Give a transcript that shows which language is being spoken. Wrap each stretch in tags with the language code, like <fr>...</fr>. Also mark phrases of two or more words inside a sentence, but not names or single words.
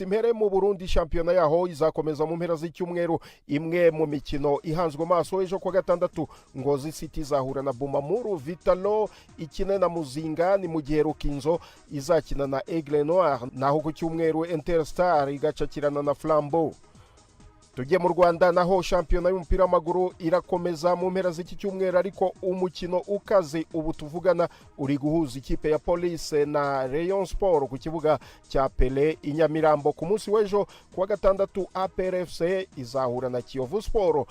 <rw>Mpere mu Burundi, shampiyona yaho izakomeza mu mpera z'icyumweru. Imwe mu mikino ihanzwe maso, ejo kwa gatandatu Ngozi City izahura na Bumamuru, Vitalo ikine na Muzinga, ni mu gihe Rukinzo izakina na Aigle Noir, naho ku cyumweru Interstar igacakirana na Flambeau. tujye mu Rwanda naho shampiyona y'umupira w'amaguru irakomeza mu mpera z'iki cyumweru, ariko umukino ukaze ubu tuvugana uri guhuza ikipe ya Police na Rayon Sport ku kibuga cya Pele i Nyamirambo. Ku munsi w'ejo kuwa gatandatu APR FC izahura na Kiyovu Sport.</rw>